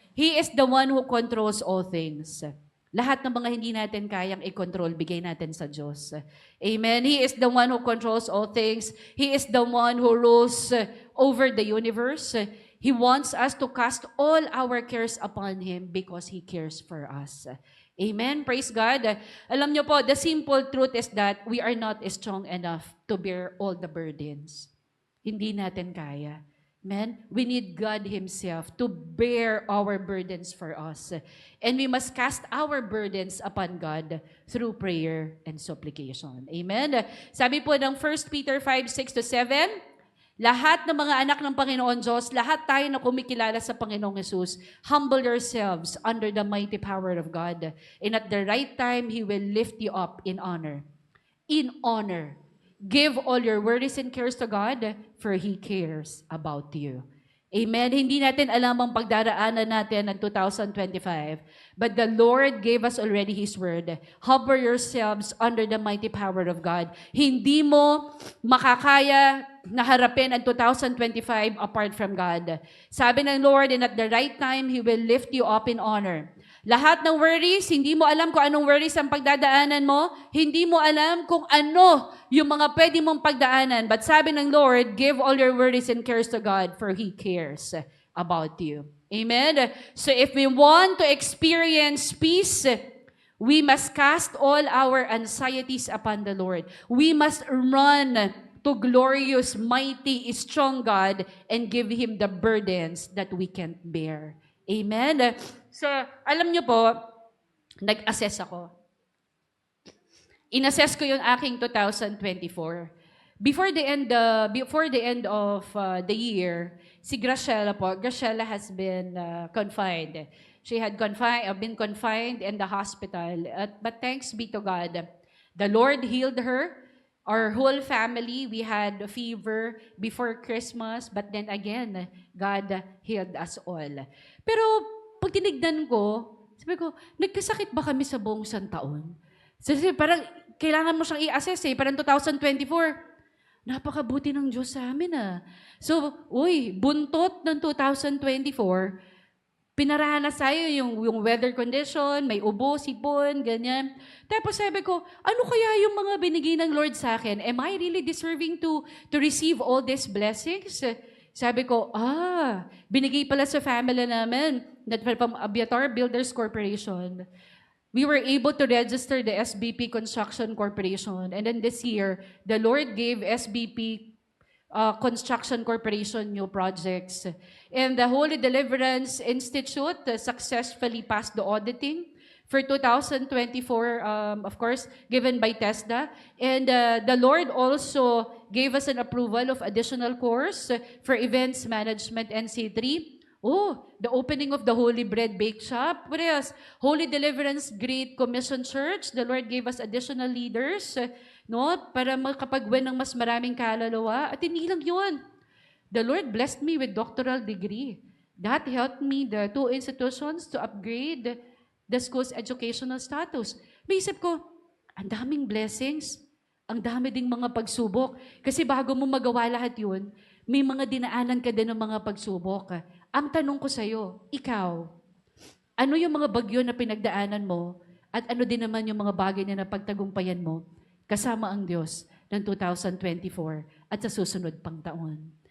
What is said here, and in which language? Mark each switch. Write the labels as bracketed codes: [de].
[en] He is the one who controls all things. [tl] Lahat ng mga hindi natin kayang i-control, bigay natin sa Diyos. [en] Amen? He is the one who controls all things. He is the one who rules over the universe. He wants us to cast all our cares upon Him because He cares for us. Amen? Praise God. [tl] Alam niyo po, [en] the simple truth is that we are not strong enough to bear all the burdens. [tl] Hindi natin kaya. [en] Amen? We need God Himself to bear our burdens for us. And we must cast our burdens upon God through prayer and supplication. Amen? [tl] Sabi po ng 1 Peter 5:6-7, lahat ng mga anak ng Panginoon Diyos, lahat tayo na kumikilala sa Panginoong Jesus, [en] humble yourselves under the mighty power of God. And at the right time, He will lift you up in honor. In honor. Give all your worries and cares to God, for He cares about you. Amen. [tl] Hindi natin alam ang pagdaraanan natin ng 2025. [en] But the Lord gave us already His word. Hover yourselves under the mighty power of God. [tl] Hindi mo makakaya na harapin ang 2025 [en] apart from God. [tl] Sabi ng Lord, [en] and at the right time, He will lift you up in honor. [tl] Lahat ng worries, hindi mo alam kung anong worries ang pagdadaanan mo. Hindi mo alam kung ano yung mga pwede mong pagdaanan. [en] But [tl] sabi ng Lord, [en] give all your worries and cares to God, for He cares about you. Amen? So if we want to experience peace, we must cast all our anxieties upon the Lord. We must run to glorious, mighty, strong God and give Him the burdens that we can't bear. Amen? [tl] So, alam niyo po, nag-assess ako. In-assess ko yung aking 2024. [en] Before the end of the year, si Graciela po, Graciela has been confined. She had been confined in the hospital. But thanks be to God, the Lord healed her. Our whole family, we had a fever before Christmas, but then again, God healed us all. [tl] Pero pag tinignan ko, sabi ko, nagkasakit ba kami sa buong isang taon? Kasi parang kailangan mo siyang i-assess parang 2024, napakabuti ng Diyos sa amin So, buntot ng 2024, pinaranas tayo yung weather condition, may ubo, sipon, ganyan. Tapos sabi ko, ano kaya yung mga binigay ng Lord sa akin? [en] Am I really deserving to receive all these blessings? [tl] Sabi ko, binigay pala sa family namin, [en] that from Abiatar Builders Corporation. We were able to register the SBP Construction Corporation. And then this year, the Lord gave SBP Construction Corporation new projects. And the Holy Deliverance Institute successfully passed the auditing for 2024, of course, given by TESDA. And the Lord also gave us an approval of additional course for events management NC3. The opening of the Holy Bread Bake Shop. What else? Holy Deliverance Great Commission Church. The Lord gave us additional leaders, [tl] para makapag-win ng mas maraming kaluluwa. At hindi lang yun. [en] The Lord blessed me with doctoral degree. That helped me, the two institutions, to upgrade the school's educational status. [tl] May isip ko, ang daming blessings, ang dami ding mga pagsubok. Kasi bago mo magawa lahat yun, may mga dinaanan ka din ng mga pagsubok. Ang tanong ko sa'yo, ikaw, ano yung mga bagyo na pinagdaanan mo at ano din naman yung mga bagay na napagtagumpayan mo kasama ang Diyos ng 2024 at sa susunod pang taon?